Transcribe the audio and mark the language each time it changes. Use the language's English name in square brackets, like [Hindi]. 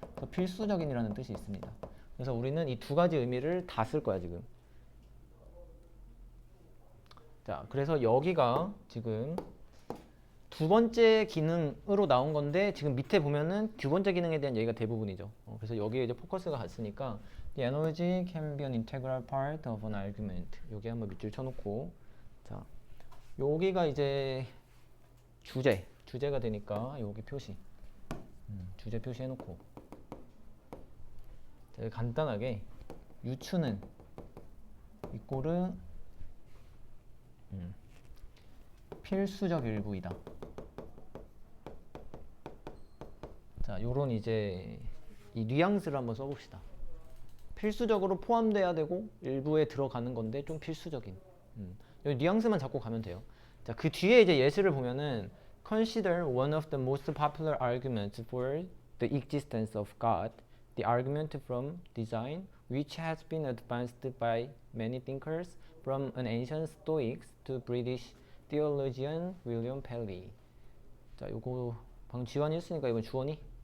[Korean] 그래서 필수적인이라는 뜻이 있습니다. 그래서 우리는 이 두 가지 의미를 다 쓸 거야, 지금. 자, 그래서 여기가 지금 두 번째 기능으로 나온 건데 지금 밑에 보면은 두 번째 기능에 대한 얘기가 대부분이죠. 그래서 여기에 이제 포커스가 갔으니까 [English] The analogy can be an integral part of an argument. [Korean] 여기 한번 밑줄 쳐놓고 자, 여기가 이제 주제가 되니까 여기 표시 주제 표시해놓고 자, 여기 간단하게 유추는 이꼬르 필수적 일부이다. 자, 요런 이제 이 뉘앙스를 한번 써봅시다. 필수적으로 포함돼야 되고 일부에 들어가는 건데 좀 필수적인. 이 뉘앙스만 잡고 가면 돼요. 자, 그 뒤에 이제 예시를 보면은 [English] Consider one of the most popular arguments for the existence of God, the argument from design, which has been advanced by many thinkers from an ancient Stoics to British theologian William Paley. [Korean] 자, 요거 방금 지원이 했으니까 이건 주원이.